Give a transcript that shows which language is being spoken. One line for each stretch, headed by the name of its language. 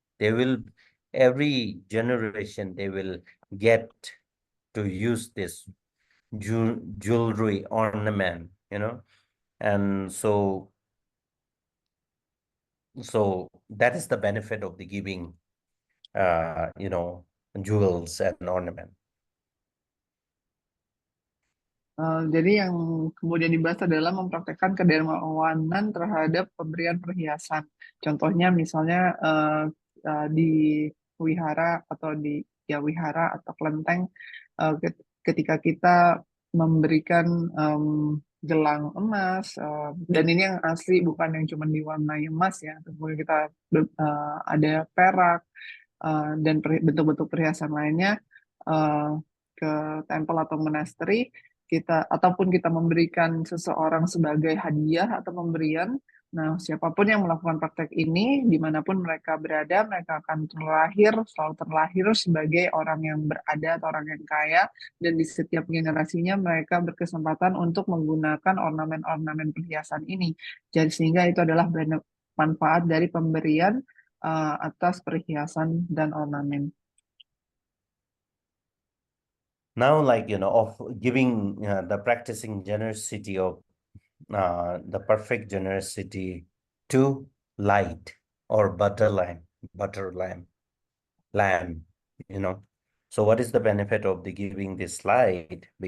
English: They will, every generation they will get to use this jewelry ornament, and so that is the benefit of the giving jewels and ornament.
Indonesian: Jadi yang kemudian dibahas adalah mempraktekkan kedermawanan terhadap pemberian perhiasan. Contohnya misalnya di wihara atau di ya wihara atau kelenteng, ketika kita memberikan gelang emas, dan ini yang asli bukan yang cuma diwarnai emas ya, kemudian kita ada perak dan bentuk-bentuk perhiasan lainnya ke tempel atau monasteri, kita ataupun kita memberikan seseorang sebagai hadiah atau pemberian. Nah, siapapun yang melakukan praktek ini, dimanapun mereka berada, mereka akan selalu terlahir sebagai orang yang berada atau orang yang kaya, dan di setiap generasinya mereka berkesempatan untuk menggunakan ornamen-ornamen perhiasan ini. Jadi sehingga itu adalah manfaat dari pemberian atas perhiasan dan ornamen.
English: Now, like, of giving the practicing generosity of the perfect generosity to light or butter lamb, So what is the benefit of the giving this light?